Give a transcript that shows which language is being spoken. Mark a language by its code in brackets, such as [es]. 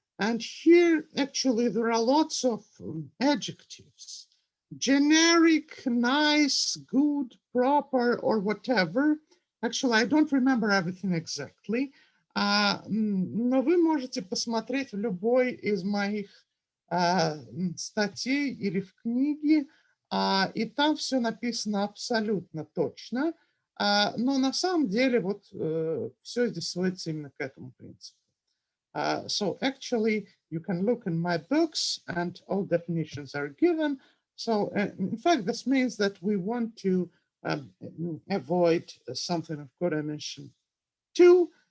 [en] And here, actually, there are lots of adjectives. Generic, nice, good, proper, or whatever. Actually, I don't remember everything exactly. [ru] Но вы можете посмотреть в любой из моих статей или в книге, и там все написано абсолютно точно. Но на самом деле вот все здесь сводится именно к этому принципу. [en] So actually, you can look in my books and all definitions are given. So in fact, this means that we want to avoid something of codimension 2.